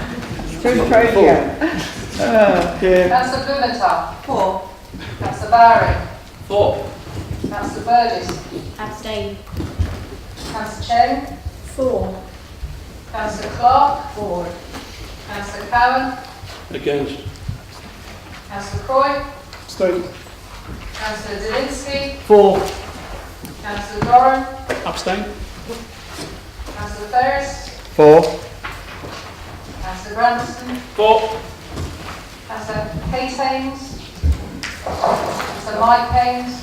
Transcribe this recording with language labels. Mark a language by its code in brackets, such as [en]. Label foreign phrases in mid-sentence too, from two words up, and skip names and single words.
[en] Councillor Blumenthal. 4. Councillor Barry. 4. Councillor Burgess. Abstain. Councillor Chen. 4. Councillor Clark. 4. Councillor Cowan. Against. Councillor Croy. Abstain. Councillor Zielinski. 4. Councillor Doran. Abstain. Councillor Ferris. 4. Councillor Grandison. 4. Councillor Kate Haynes. Councillor Mike Haynes.